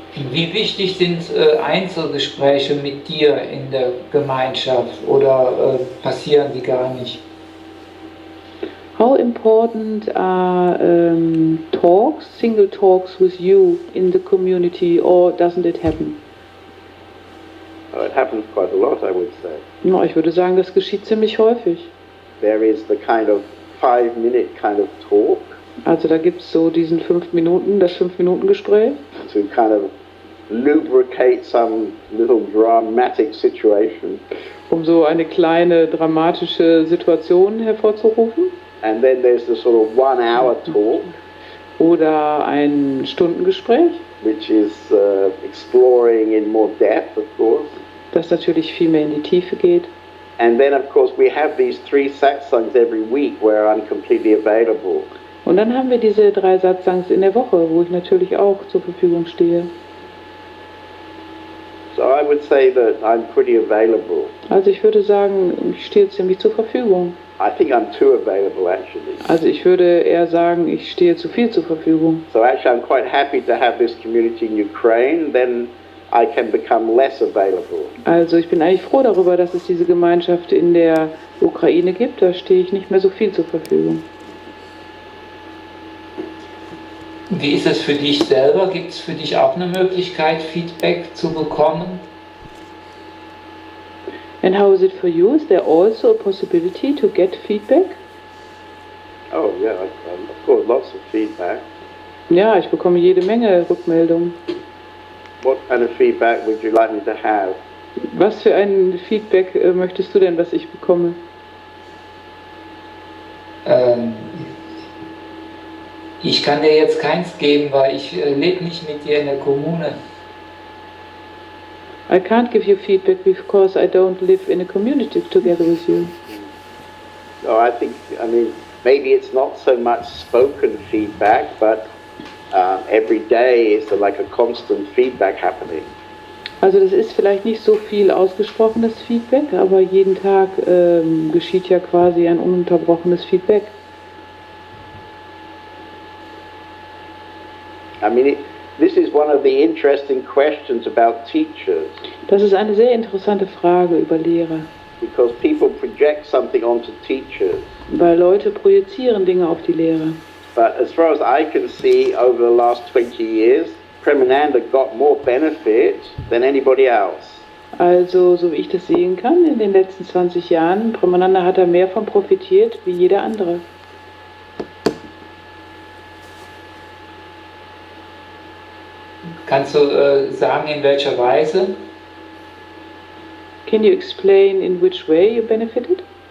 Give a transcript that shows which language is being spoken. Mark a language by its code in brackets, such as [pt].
[de] Wie wichtig sind Einzelgespräche mit dir in der Gemeinschaft oder passieren die gar nicht? [en] How important are talks, single talks with you in the community, or doesn't it happen? It happens quite a lot, I would say. [de] No, ich würde sagen, das geschieht ziemlich häufig. [en] There is the kind of 5-minute kind of talk. [de] Also da gibt es so diesen 5-Minuten-Gespräch. [en] To kind of lubricate some little dramatic situation. [de] Um so eine kleine dramatische Situation hervorzurufen. [en] And then there's the sort of 1-hour talk. [de] Oder ein Stundengespräch. [en] Which is exploring in more depth, of course. [de] Das natürlich viel mehr in die Tiefe geht. [en] And then, of course, we have these 3 satsangs every week where I'm completely available. [de] Und dann haben wir diese 3 Satsangs in der Woche, wo ich natürlich auch zur Verfügung stehe. [en] So I would say that I'm pretty available. [de] Also ich würde sagen, ich stehe ziemlich zur Verfügung. [en] I think I'm too available, actually. [de] Also ich würde eher sagen, ich stehe zu viel zur Verfügung. [en] So actually, I'm quite happy to have this community in Ukraine. Then I can become less available. [de] Also ich bin eigentlich froh darüber, dass es diese Gemeinschaft in der Ukraine gibt. Da stehe ich nicht mehr so viel zur Verfügung. Wie ist es für dich selber? Gibt es für dich auch eine Möglichkeit, Feedback zu bekommen? [en] And how is it for you? Is there also a possibility to get feedback? Oh yeah, of course, lots of feedback. [de] Ja, ich bekomme jede Menge Rückmeldungen. [en] What kind of feedback would you like me to have? [de] Was für ein Feedback möchtest du denn, was ich bekomme? Ich kann dir jetzt keins geben, weil ich lebe nicht mit dir in der Kommune. [en] I can't give you feedback because I don't live in a community together with you. So I mean, maybe it's not so much spoken feedback, but every day is like a constant feedback happening. [de] Also das ist vielleicht nicht so viel ausgesprochenes Feedback, aber jeden Tag geschieht ja quasi ein ununterbrochenes Feedback. [en] I mean, this is one of the interesting questions about teachers. [de] Das ist eine sehr interessante Frage über Lehrer. [en] Because people project something onto teachers. [de] Weil Leute projizieren Dinge auf die Lehrer. [en] But as far as I can see, over the last 20 years, Premananda got more benefit than anybody else. [de] Also, so wie ich das sehen kann, in den letzten 20 Jahren, Premananda hat da mehr von profitiert wie jeder andere. Kannst du sagen, in welcher Weise? [en] Can you explain in which way you benefited?